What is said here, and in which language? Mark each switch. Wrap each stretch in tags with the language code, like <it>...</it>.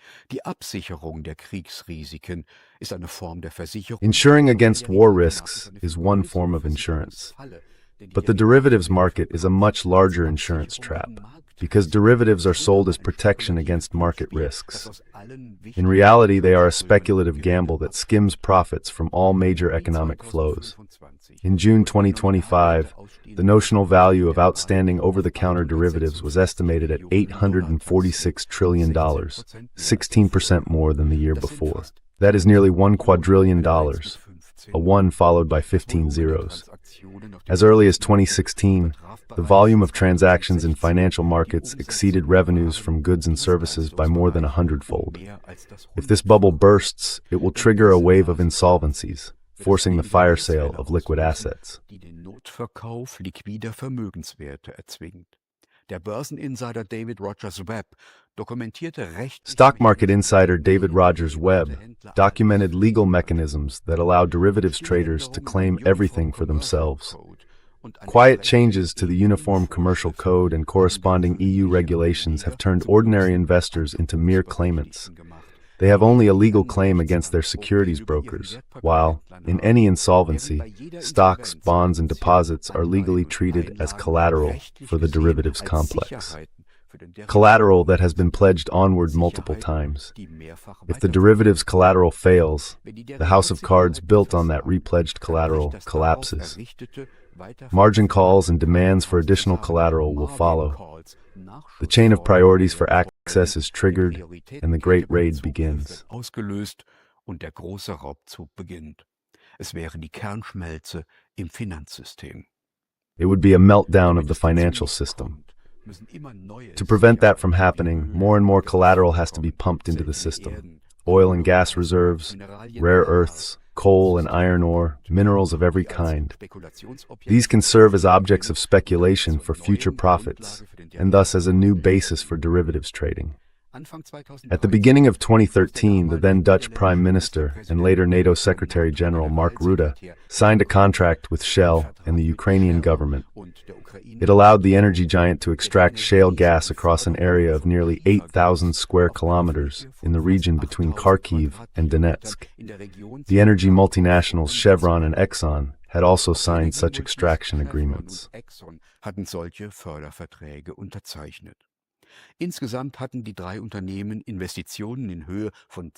<de>Die Absicherung der Kriegsrisiken ist eine Form der Versicherung.</de> <en>Insuring against war risks is one form of insurance, but the derivatives market is a much larger insurance trap, because derivatives are sold as protection against market risks. In reality, they are a speculative gamble that skims profits from all major economic flows. In June 2025, the notional value of outstanding over-the-counter derivatives was estimated at $846 trillion, 16% more than the year before. That is nearly $1 quadrillion, a 1 followed by 15 zeros. As early as 2016, the volume of transactions in financial markets exceeded revenues from goods and services by more than 100-fold. If this bubble bursts, it will trigger a wave of insolvencies, forcing the fire sale of liquid assets.</en> <de>Die den Notverkauf liquider Vermögenswerte erzwingt. Der Börseninsider David Rogers Webb dokumentierte</de> <en>Stock market insider David Rogers Webb documented legal mechanisms that allow derivatives traders to claim everything for themselves. Quiet changes to the Uniform Commercial Code and corresponding EU regulations have turned ordinary investors into mere claimants. They have only a legal claim against their securities brokers, while, in any insolvency, stocks, bonds, and deposits are legally treated as collateral for the derivatives complex. Collateral that has been pledged onward multiple times. If the derivatives collateral fails, the house of cards built on that repledged collateral collapses. Margin calls and demands for additional collateral will follow. The chain of priorities for access is triggered, and the great raid begins.</en> <de>Ausgelöst und der große Raubzug beginnt. Es wäre die Kernschmelze im Finanzsystem.</de> <en>It would be a meltdown of the financial system. To prevent that from happening, more and more collateral has to be pumped into the system. Oil and gas reserves, rare earths, coal and iron ore, minerals of every kind. These can serve as objects of speculation for future profits, and thus as a new basis for derivatives trading. At the beginning of 2013, the then Dutch Prime Minister and later NATO Secretary General Mark Rutte signed a contract with Shell and the Ukrainian government. It allowed the energy giant to extract shale gas across an area of nearly 8,000 square kilometers in the region between Kharkiv and Donetsk. The energy multinationals Chevron and Exxon had also signed such extraction agreements.</en> <de>Hatten solche Förderverträge unterzeichnet. Insgesamt hatten die drei Unternehmen Investitionen in Höhe von</de>